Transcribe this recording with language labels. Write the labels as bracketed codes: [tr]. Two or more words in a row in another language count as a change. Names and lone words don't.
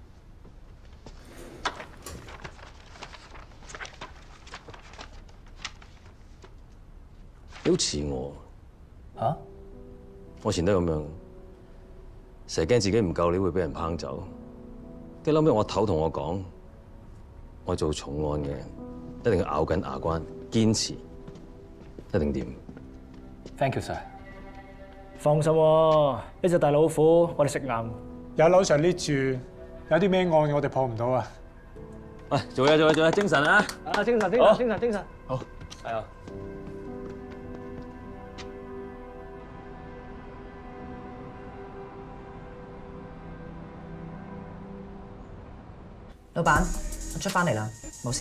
[yue] 你好似我嚇？我以前都係咁樣，成日驚自己唔夠料會俾人拚走。跟住後尾我頭同我講，我做重案嘅一定要咬緊牙關，堅持，一定掂。 [en] Thank you sir。 [yue] 放心喎，呢隻大老虎我哋食硬。有樓上呢住，有啲咩案我哋破唔到啊！喂，做嘢，精神啊！啊，精神。好，係啊。老闆，我出翻嚟啦，冇事。